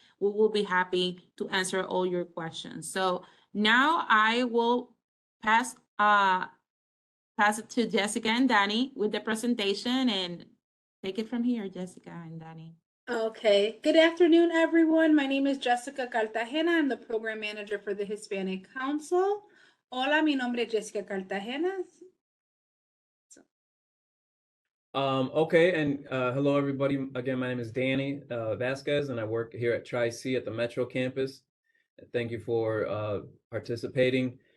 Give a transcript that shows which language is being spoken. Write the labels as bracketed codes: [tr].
[en] We will be happy to answer all your questions. So now I will pass it to Jessica and Danny with the presentation, and take it from here, Jessica and Danny. Okay, good afternoon, everyone. My name is Jessica Cartagena. I'm the program manager for the Hispanic Council. [es] Hola, mi nombre es Jessica Cartagena. [en] Okay, and hello everybody. Again, my name is Danny Vasquez, and I work here at Tri-C at the Metro Campus. Thank you for participating.